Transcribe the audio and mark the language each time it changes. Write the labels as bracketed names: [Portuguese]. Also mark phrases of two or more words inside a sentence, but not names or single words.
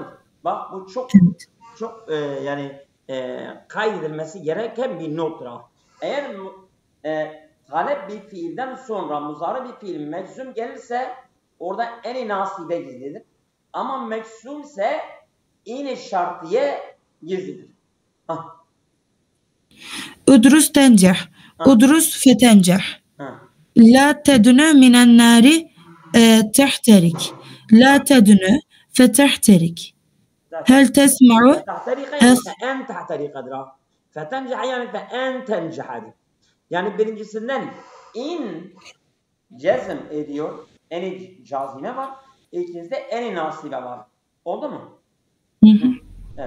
[Turkish] Bak bu çok yani kaydedilmesi gereken bir nottur. Eğer talep bir fiilden sonra muzari bir fiil meczum gelirse orada en-i nasibe gizlidir. Ama meczum ise in-i şartiye gizlidir. [Arabic] ادرس تنجح. ادرس فتنجح. لا تدن من النار تحترق. لا تدن فتحترق. هل تسمع أن تحترق أدرى. [Turkish] Fetenceh yani [Arabic] فأن تنجح. [Turkish] Yani birincisinden in cezm ediyor. En-i cazime var. İkincisinde en-i nasibe var. Oldu mu? Evet.